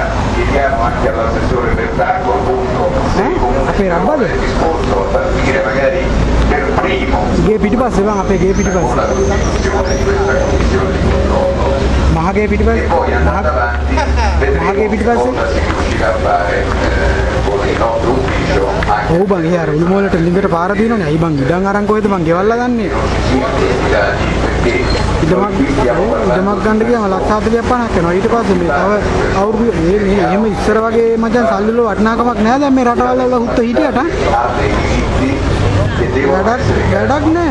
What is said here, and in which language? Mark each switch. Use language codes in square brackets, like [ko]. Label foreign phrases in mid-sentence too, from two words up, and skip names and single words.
[it] Chiediamo anche all'assessore Bertacco appunto se comunque è disposto a partire magari per primo una costituzione di questa commissione di controllo e poi andando avanti vedremo cosa si riuscirà a fare con il nostro ufficio anche [si] ඉදමක් ගන්න ගියාම ලක්ෂ 40ක් 50ක් යනවා. ඊට පස්සේ මේ තව අවුරුදු මේ එහෙම ඉස්සර වගේ මචං සල්ලි වල වටිනාකමක් නැහැ. දැන් මේ රටවල් වල හුත්ත හිටියට වැඩක් නැහැ.